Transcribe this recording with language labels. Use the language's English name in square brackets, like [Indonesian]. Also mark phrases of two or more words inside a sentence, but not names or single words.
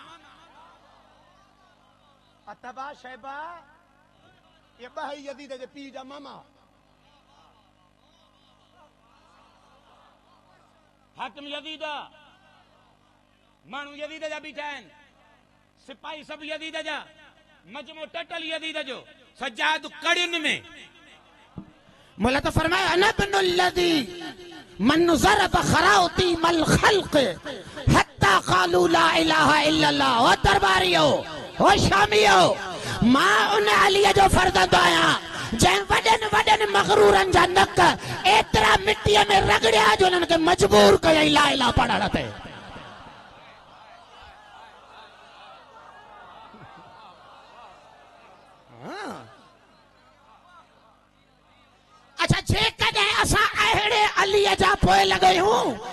[Sindhi] अतबा शैबा ये ॿई यज़ीद जे पीउ जा मामा हाकिम यज़ीद माण्हू यज़ीद जा बीठा आहिनि सिपाही सभु यज़ीद जा मजमो टटल यज़ीद जो सजाद कड़ियुनि में मौला तो फरमाया [Arabic] أنا ابن الذي من ضرب خراطيم الخلق حتى قالوا لا إله إلا الله [Sindhi] ओ दरबारियो ओ शामियो मां उन अली जो फर्ज़ंद आया जंहिं वॾनि वॾनि मग़रूरनि जा नक एतिरा मिटीअ में रगड़िया जो उन्हनि खे मजबूर कयई [Arabic] لا إله [Sindhi] पढ़ण ते अच्छा जेकॾहिं असां अहिड़े अलीअ जा पोइ लॻायूं